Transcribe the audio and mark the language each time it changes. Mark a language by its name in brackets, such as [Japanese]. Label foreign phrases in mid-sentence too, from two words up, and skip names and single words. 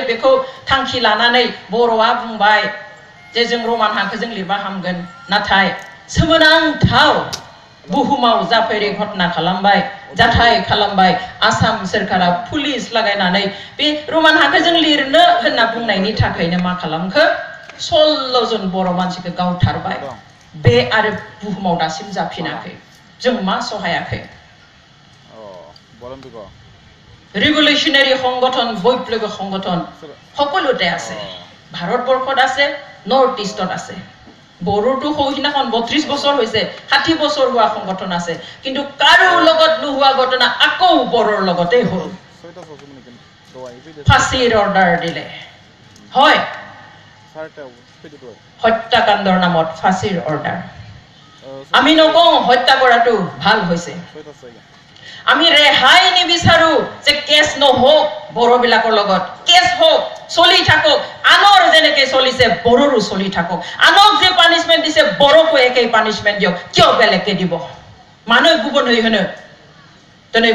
[Bodo] बेखौ थांखि लानानै बर'आ बुंबाय जे जों रमान हांखोजों लिरबा हामगोन नाथाय सोमोनांथाव बुहुमाव जाफेरै घटना खालामबाय जाथाय खालामबाय आसाम सरकारा पुलिस लागायनानै बे रमान हांखोजों लिरनो होनना बुंनायनि थाखायनो मा खालामखो 16 जन बर' मानसिखौ गावथारबाय बे आरो बुहुमाव दासिम जाफिनाखै जों मा सहायाखै [Assamese] रिभलिउशनारि সংগঠন বৈপ্লৱিক সংগঠন সকলোতে আছে ভাৰতবৰ্ষত আছে নৰ্থ ইষ্টত আছে বড়োটো হইনাখন 32 বছৰ হৈছে 60 বছৰ হোৱা সংগঠন আছে কিন্তু কাৰো লগত নোহোৱা ঘটনা আকৌ বড়োৰ লগতে হ'ল ফাঁসিৰ অৰ্ডাৰ দিলে হয় হত্যাকাণ্ডৰ নামত ফাঁসিৰ অৰ্ডাৰ আমি নকওঁ হত্যা কৰাটো ভাল হৈছে আমি ৰেহাই নিবিচাৰো যে কেছ নহওক বড়োবিলাকৰ লগত কেছ হোক চলি থাকক আনৰ যেনেকৈ চলিছে বড়োৰো চলি থাকক আনক যে পানিশমেন্ট দিছে বড়োকো একেই পানিশমেন্ট দিয়ক কিয় বেলেগকে দিব মানুহ গুবুন হৈ হনো তনে